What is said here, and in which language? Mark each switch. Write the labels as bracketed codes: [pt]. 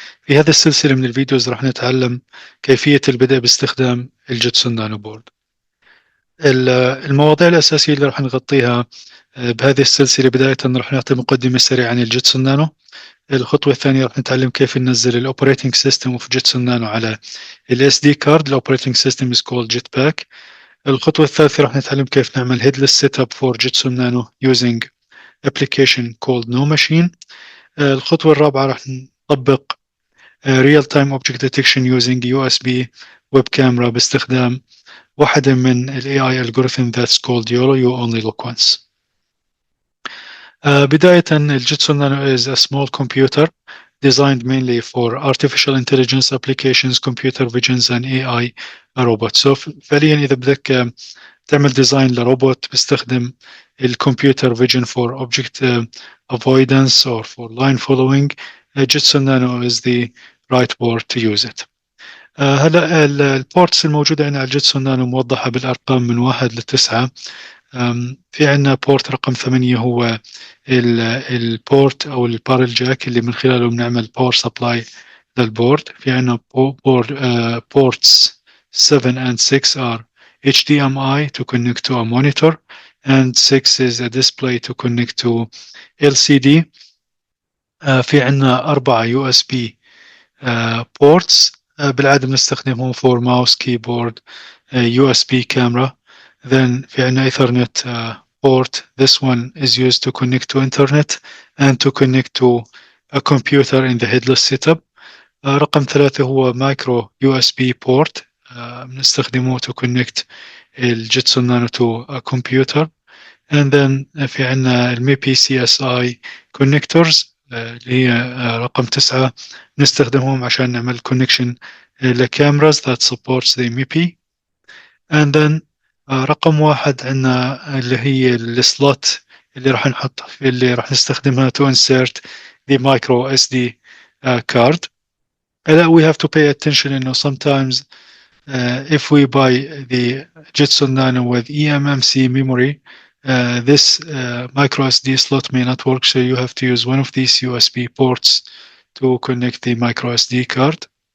[ar] في هذه السلسلة من الفيديوز راح نتعلم كيفية البدء باستخدام الجيتسون نانو بورد. المواضيع الأساسية اللي راح نغطيها بهذه السلسلة، بداية راح نعطي مقدمة سريعة عن الجيتسون نانو. الخطوة الثانية راح نتعلم كيف ننزل الأوبريتنج سيستم اوف جيتسون نانو على ال SD card. [en] الأوبريتنج system is called JetPack. [ar] الخطوة الثالثة راح نتعلم كيف نعمل [en] headless setup for Jetson Nano using application called No Machine. [ar] الخطوة الرابعة راح نطبق [en] real time object detection using USB web camera [ar] باستخدام واحدة من ال [en] AI algorithm that's called YOLO, you only look once. [ar] بداية [en] الجيتسون Nano is a small computer designed mainly for artificial intelligence applications, computer visions and AI robots. So [ar] فعليا إذا بدك تعمل ديزاين لروبوت بيستخدم الكمبيوتر فيجن [en] for object avoidance or for line following, Jetson Nano is the right word to use it. [ar] هلا البورتس الموجودة عندنا على الجيتسون نانو موضحة بالأرقام من 1 ل 9. في عندنا بورت رقم 8 هو البورت أو البارل جاك اللي من خلاله بنعمل باور سبلاي للبورد. في عندنا [en] ports 7 and 6 are HDMI to connect to a monitor, and 6 is a display to connect to LCD. [ar] في عندنا [en] 4 USB ports [ar] بالعادة بنستخدمهم [en] for mouse, keyboard, USB camera. Then [ar] في عندنا [en] Ethernet port. This one is used to connect to internet and to connect to a computer in the headless setup. [ar] رقم 3 هو [en] micro USB port. [ar] بنستخدمه [en] to connect الجيتسون Nano to a computer. And then [ar] في عندنا الميبي CSI connectors اللي هي رقم 9 نستخدمهم عشان نعمل connection لكاميراز [en] that supports the MIPI. And then [ar] رقم 1 عندنا اللي هي السلوت اللي راح نستخدمها [en] to insert the micro SD card. We have to pay attention [ar] إنه [en] sometimes if we buy the Jetson Nano with eMMC memory, this micro SD slot may not work, so you have to use one of these USB ports to connect the micro SD card.